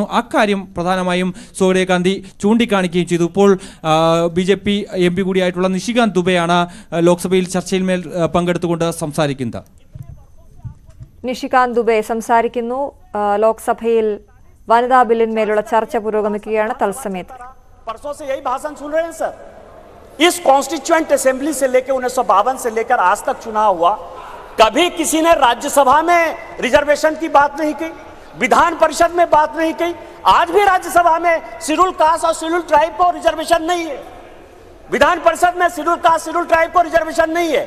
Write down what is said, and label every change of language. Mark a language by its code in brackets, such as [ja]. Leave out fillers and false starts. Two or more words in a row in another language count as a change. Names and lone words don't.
[ml] അക്കാര്യം പ്രധാനമായും സോണിയാഗാന്ധി ചൂണ്ടിക്കാണിക്കുകയും ചെയ്തു. ഇപ്പോൾ BJP MP കൂടിയായിട്ടുള്ള നിഷികാന്ത് ദുബെയാണ് ലോക്സഭയിൽ ചർച്ചയിൽ മേൽ പങ്കെടുത്തുകൊണ്ട് സംസാരിക്കുന്നത്. നിഷികാന്ത് ദുബെ സംസാരിക്കുന്നു. ലോക്സഭയിൽ വനിതാ ബില്ലിന്മേലുള്ള ചർച്ച പുരോഗമിക്കുകയാണ്. തത്സമയത്ത് [hi] परसों से यही भाषण सुन रहे हैं सर। इस [en] constituent assembly [hi] से लेकर 1952 से लेकर आज तक चुनाव हुआ, कभी किसी ने राज्यसभा में रिजर्वेशन की बात नहीं की, विधान परिषद में बात नहीं की। आज भी राज्यसभा में [en] schedule caste [hi] और [en] schedule tribe [hi] को रिजर्वेशन नहीं है, विधान परिषद में [en] schedule caste schedule tribe [hi] को रिजर्वेशन नहीं है।